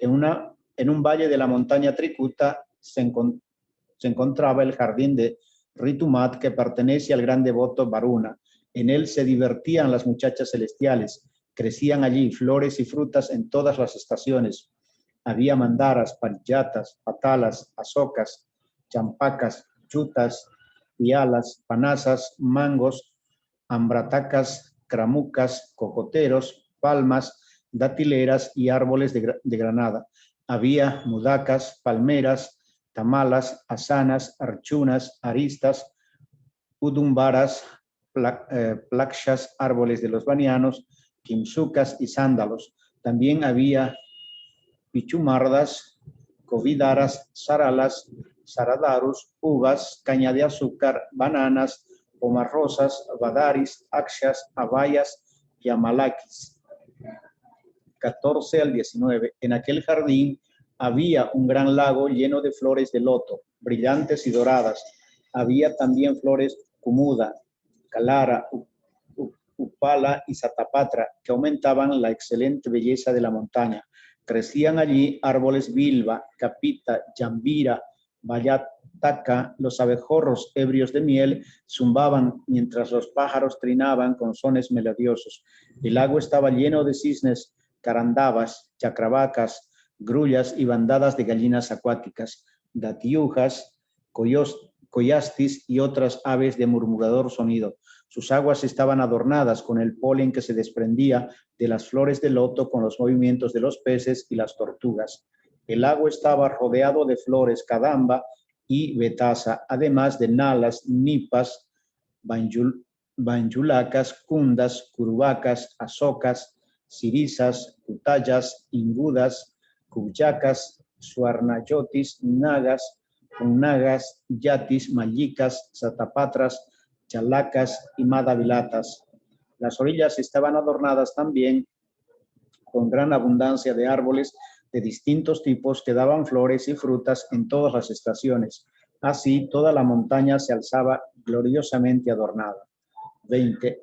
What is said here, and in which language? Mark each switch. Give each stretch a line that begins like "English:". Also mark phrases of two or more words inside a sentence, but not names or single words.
Spanish: En un valle de la montaña Trikuta se encontraba el jardín de Ritumat, que pertenece al gran devoto Varuna. En él se divertían las muchachas celestiales. Crecían allí flores y frutas en todas las estaciones. Había mandaras, pariyatas, patalas, asocas, champacas, chutas, pialas, panasas, mangos, ambratacas, cramucas, cocoteros, palmas, datileras y árboles de granada. Había mudacas, palmeras, tamalas, asanas, archunas, aristas, udumbaras, plakshas, árboles de los banianos, quimsucas y sándalos. También había pichumardas, covidaras, saralas, saradarus, uvas, caña de azúcar, bananas, pomarrosas, badaris, akshas, abayas y amalakis. 14 al 19. En aquel jardín había un gran lago lleno de flores de loto, brillantes y doradas. Había también flores cumuda, calara, upala y satapatra, que aumentaban la excelente belleza de la montaña. Crecían allí árboles bilba, capita, jambira, bayataca. Los abejorros ebrios de miel zumbaban mientras los pájaros trinaban con sones melodiosos. El lago estaba lleno de cisnes, carandabas, chacravacas, grullas y bandadas de gallinas acuáticas, datiujas, coyastis y otras aves de murmurador sonido. Sus aguas estaban adornadas con el polen que se desprendía de las flores de loto, con los movimientos de los peces y las tortugas. El lago estaba rodeado de flores cadamba y betasa, además de nalas, nipas, banjulacas, kundas, curubacas, asocas, sirisas, cutayas, ingudas, cuyacas, suarnayotis, nagas, nagas, yatis, mallicas, satapatras, chalacas y madavilatas. Las orillas estaban adornadas también con gran abundancia de árboles de distintos tipos que daban flores y frutas en todas las estaciones. Así, toda la montaña se alzaba gloriosamente adornada. 20.